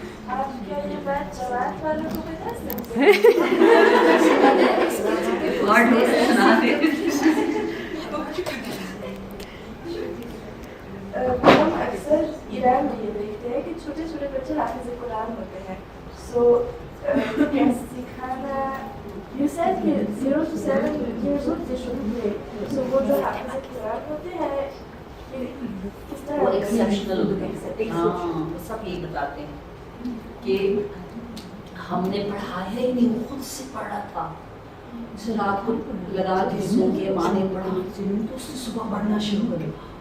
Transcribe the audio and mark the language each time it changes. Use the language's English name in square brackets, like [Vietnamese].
[Hindi] आप क्या ये बात जवाब वालों को बता सकते हैं? और सुना दे। हम अक्सर ईरान में ये देखते हैं कि छोटे छोटे बच्चे हाफिज़ कुरान होते हैं। सो कैसे सिखाना, [English] you said [Hindi] कि [English] 0 to 7 years old they should play. So [Hindi] वो जो हाफिज़ कुरान होते हैं किस तरह वो एक्सेप्शनल होते हैं। हाँ, वो सब यही बताते हैं कि हमने पढ़ाया ही नहीं, वो खुद से पढ़ा था। जैसे रात को लगा के सो के माँ ने पढ़ा, तो उसने सुबह पढ़ना शुरू कर दिया।